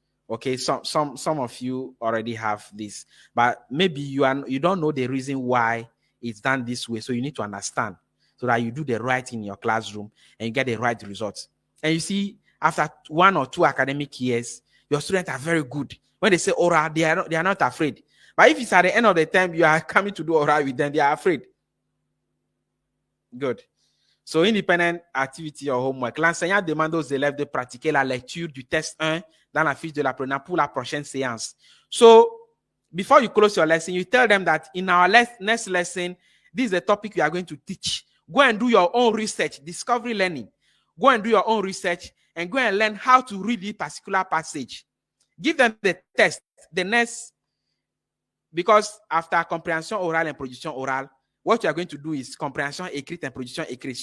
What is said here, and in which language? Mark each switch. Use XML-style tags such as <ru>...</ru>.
<en>Okay, some of you already have this, but maybe you don't know the reason why it's done this way. So you need to understand so that you do the right in your classroom and you get the right results. And you see, after 1 or 2 academic years, your students are very good. When they say oral, they are not afraid. But if it's at the end of the term you are coming to do oral with them, they are afraid. Good. So, indépendant activity ou homework.</en> <fr>L'enseignant demande aux élèves de pratiquer la lecture du test 1 dans la fiche de l'apprenant pour la prochaine séance.</fr> <en>So, before you close your lesson, you tell them that in our next lesson, this is the topic we are going to teach. Go and do your own research, discovery learning. Go and do your own research and go and learn how to read this particular passage. Give them the test, the next, because after comprehension oral and production oral, what you are going to do is</en> <fr>comprehension écrite</fr> <en>and</en> <fr>production écrite.</fr>